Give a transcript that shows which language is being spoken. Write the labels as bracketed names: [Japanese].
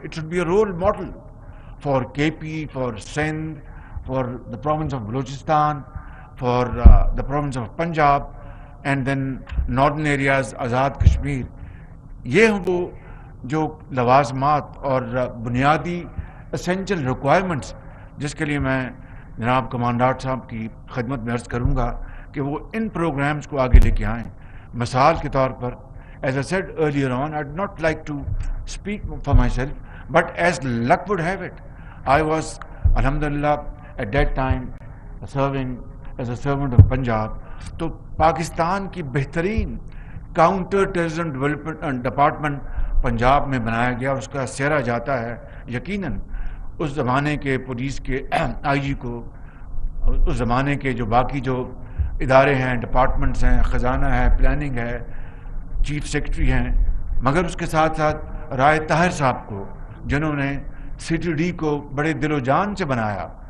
[English] It should be a role model for K P, for Sindh, for the province of Balochistan, for the province of Punjab and then northern areas, Azad Kashmir. [Urdu] یہ وہ جو لوازمات اور بنیادی اسینشل ریکوائرمنٹس جس کے لیے میں جناب کمانڈنٹ صاحب کی خدمت میں عرض کروں گا کہ وہ ان پروگرامز کو آگے لے کے آئیں. مثال کے طور پر [English] as I said earlier on, I would not like to speak for myself, but as luck would have it, I was, alhamdulillah, at that time serving as a servant of Punjab. [Urdu] تو پاکستان کی بہترین counter terrorism development department Punjab میں بنایا گیا اور اس کا سہرا جاتا ہے یقیناً اس زمانے کے پولیس کے آئی جی کو، اس زمانے کے جو باقی جو ادارے ہیں، ڈپارٹمنٹس ہیں، خزانہ ہے، پلاننگ ہے، چیف سیکرٹری ہیں، مگر اس کے ساتھ ساتھ رائے طاہر صاحب کو جنہوں نے سی ٹی ڈی کو بڑے دل و جان سے بنایا.